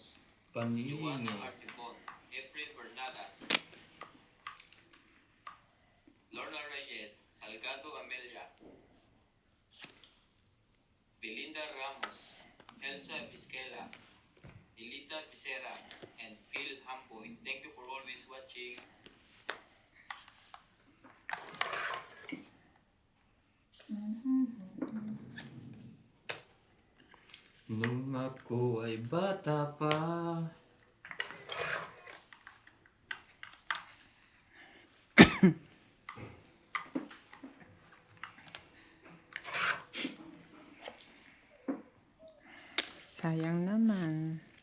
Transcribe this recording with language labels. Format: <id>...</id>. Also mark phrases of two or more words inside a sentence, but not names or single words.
<tl>Paningin.</tl> <en>Joanna Arcibon, Efrain Bernadas, Lorna Reyes, Salgado Amelia, Belinda Ramos, Elsa Vizquela, Elita Becerra, and Phil Hamboy. Thank you for always watching.</en> <tl>Nung ako ay bata pa. Sayang naman.</tl>